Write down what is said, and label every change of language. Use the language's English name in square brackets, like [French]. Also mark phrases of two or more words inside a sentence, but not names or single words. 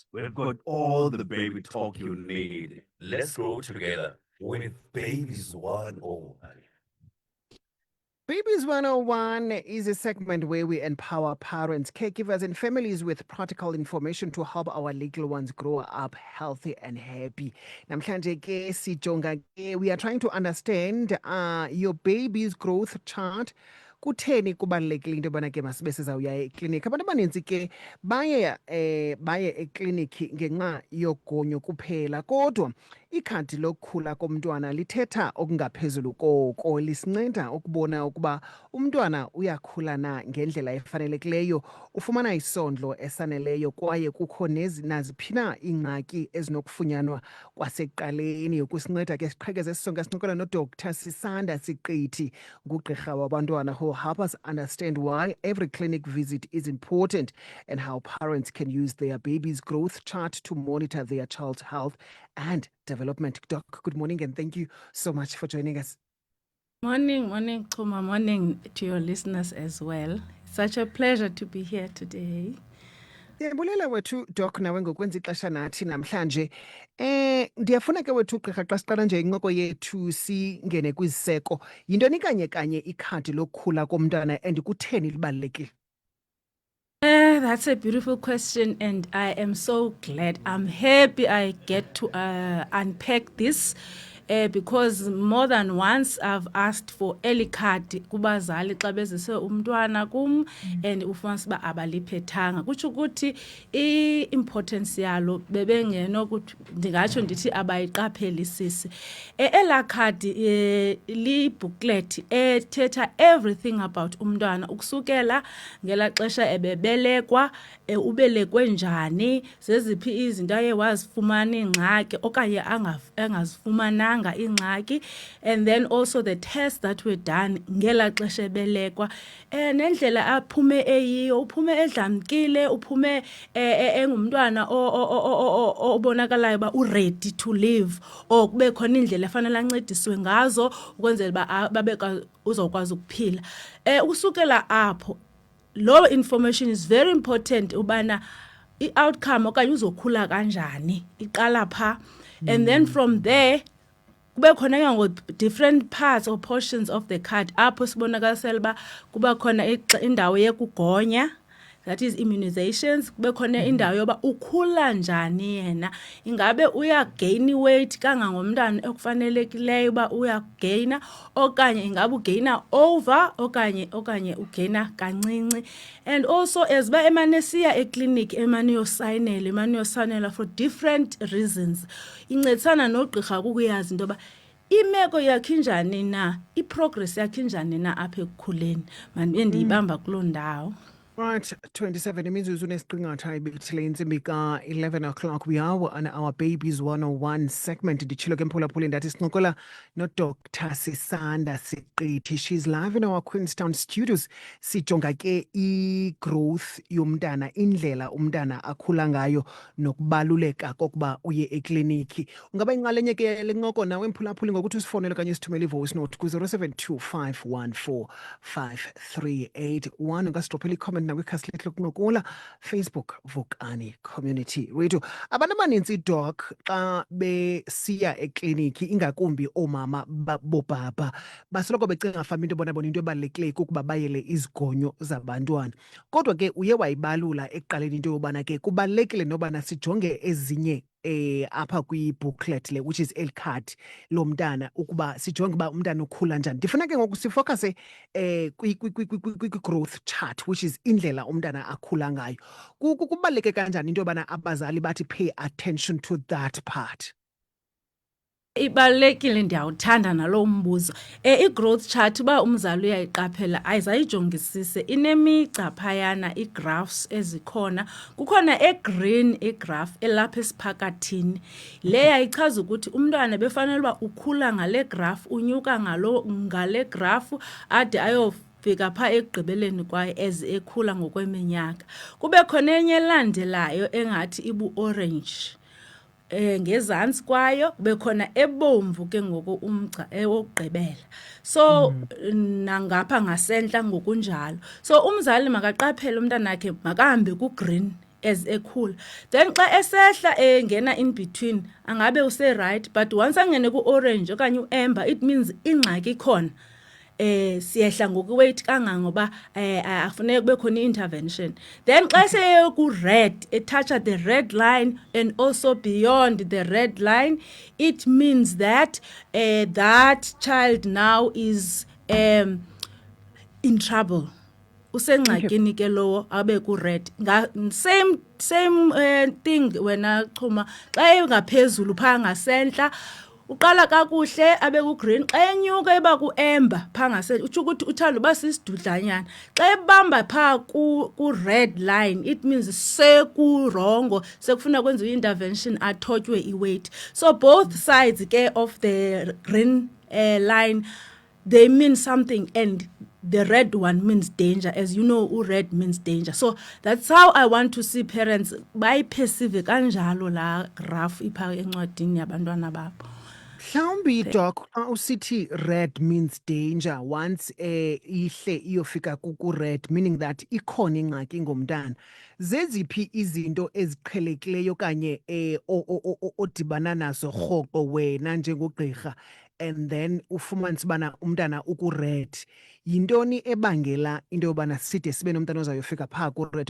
[English] We've got all the baby talk you need. Let's grow together with Babies 101. Babies 101 is a segment where we empower parents, caregivers, and families with practical information to help our little ones grow up healthy and happy. [Xhosa] Namhlanje ke sijonga ke, [English] we are trying to understand your baby's growth chart. [Xhosa] Kutheni kubalulekile into yobana ke masibe sizawuya ekliniki. Abantu abaninzi ke baye ekliniki ngenxa yogonyo kuphela, kodwa ikhadi lokukhula komntwana lithetha okungaphezulu koko, lisinceda ukubona ukuba umntwana uyakhula na ngendlela efanelekileyo, ufumana isondlo esaneleyo kwaye kukho naziphi na iingxaki ezinokufunyanwa kwasekuqaleni. Ukusinceda ke siqhekeze sisonke sincokola noDr Sisanda Siqithi, ngugqirha wabantwana, [English] who help us understand why every clinic visit is important and how parents can use their baby's growth chart to monitor their child's health and development. Doc, good morning and thank you so much for joining us. Morning, Chuma. Morning to your listeners as well. Such a pleasure to be here today. [Xhosa] Ndiyabulela wethu Doc nawe ngokwenza ixesha nathi namhlanje. Ndiyafuna ke wethu gqirha xa siqala nje incoko yethu singene kwiziseko. Yintoni kanye ikhadi lokukhula komntwana [English] and kutheni [Xhosa] libalulekile? [English] That's a beautiful question, and I am so glad. I'm happy I get to unpack this because more than once I've asked for early card [Xhosa] kubazali xa bezise umntwana kum [English] and [Xhosa] ufumanisa uba abaliphethanga. Kutsho ukuthi i-importance yalo bebengenokuthi ndingatsho ndithi abayiqaphelisisi. Elaa khadi li-booklet ethetha [English] everything about [Xhosa] umntwana ukusukela ngelaa xesha ebebelekwa, ubelekwe njani, zeziphi izinto aye wazifumana iingxaki okanye angazifumananga ingxaki, [English] and then also the tests that were done [Xhosa] ngela xesha ebelekwa, nendlela aphume eyiyo, uphume edlamkile, uphume engumntwana obonakalayo ba [English] u-ready to live, [Xhosa] or kube khona indlela efanele ancediswe ngazo ukwenzela ba uzokwazi ukuphila. Usukela apho, lo [English] information is very important [Xhosa] ubana i-outcome okanye uzokhula kanjani iqala pha, [English] and then from there [Xhosa] kube khona [English] different parts or portions of the card [Xhosa] apho sibonakalisela uba kuba khona indawo yekugonya, [English] that is immunizations. [Xhosa] Kube khona indawo yoba ukhula njani yena, ingabe uyagain weight kangangomntana ekufanelekileyo uba uyagaina, okanye ingabe ugaina over okanye ugaina kancinci. [English] And also as [Xhosa] ba emanesiya eklinik emaniyosayinela [English] for different reasons, [Xhosa] incedisana nogqirha kukuyazi into yoba imeko yakhe injani na, iprogress yakhe injani na apha ekukhuleni. Mandibe ndiyibamba kuloo ndawo. Right, 27 imizuzu nesiqingatha ibethile intsimbi ka-11 o'clock. [English] We are on our Babies 101 segment. [Xhosa] Nditshilo ke mphulaphula ndathi sincokola noDr Sisanda Siqithi. [English] She's live in our Queenstown studios. [Xhosa] Sijonga ke i-growth yomntana, indlela umntana akhula ngayo nokubaluleka kokuba uye ekliniki. Ungaba inxalenye ke lencoko nawe mphulaphuli ngokuthi usifonele okanye sithumele i-voice note ku-072 514 5381. Ungasidrophela i-comment nakwikhasi lethu lokuncokola Facebook Vukani Community Radio. Abantu abaninzi Doc xa besiya ekliniki, ingakumbi oomama bobaba, basoloko becinga mhlawumbi into bona into ebalulekileyo kukuba bayele izigonyo zabantwana. Kodwa ke uye wayibalula ekuqaleni into yobana ke kubalulekile nobana sijonge ezinye apha kwi-booklet le, [English] which is [Xhosa] el card lomntana, ukuba sijonge uba umntana ukhula njani. Ndifuna ke ngoku sifokase kwi-growth chart, [English] which is [Xhosa] indlela umntana akhula ngayo. Kubaluleke kanjani into yobana abazali bathi [English] pay attention to that part? [Xhosa] Ibalulekile, ndiyawuthanda nalo mbuzo. I-growth chart uba umzali uyayiqaphela ayizayijongisise, inemigca phayana, ii-graphs ezikhona. Kukhona e-green igraph elapha esiphakathini, leya ichaza ukuthi umntwana befanele uba ukhula ngale graph, unyuka ngale graph ade fika pha ekugqibeleni kwaye ekhula ngokweminyaka. Kube khona enye elandelayo engathi ibu-orange. ngezantsi kwayo bekhona ebomvu ke ngoku umgca ewokugqibela. So nangapha ngasentla ngokunjalo. So umzali makaqaphele umntana wakhe makahambe ku-green as ekhula. Then xa esehla engena [English] in between [Xhosa] angabe use right, [English] but once [Xhosa] angene ku-orange okanye u-amber [English] it means [Xhosa] ingxaki khona. Siyehla ngokuweight kangangoba afuneka kube khona intervention. [English] Then [Xhosa] xa seye ku-red etoucha [English] the red line and also beyond the red line, it means that that child now is in trouble. [Xhosa] Usengxakini ke lowo abe ku-red. [English] Same thing [Xhosa] wena Chuma, xa engaphezulu phaa ngasentla uqala kakuhle abe ku-green, xa enyuka eba ku-amber phaa ngasentla utsho ukuthi uthanda uba sisidudlanyana. Xa ebamba phaa ku-red line [English] it means [Xhosa] sekurongo, sekufuna kwenziwa i-intervention athotywe i-weight. [English] So both sides ke of the green line they mean something, and the red one means danger. As you know, red means danger. So that's how I want to see parents [Xhosa] bayiphesive kanjalo la graph ipha encwadini yabantwana babo. Mhlawumbi doc xa usithi [English] red means danger [Xhosa] once ihle iyofika ku-red, [English] meaning that [Xhosa] ikhona ingxaki ngomntana. Zeziphi izinto eziqhelekileyo kanye odibana nazo rhoqo wena njengogqirha [English] and then [Xhosa] ufumanise ubana umntana uku-red? Yintoni ebangela into yobana side sibe nomntana ozayofika phaa ku-red?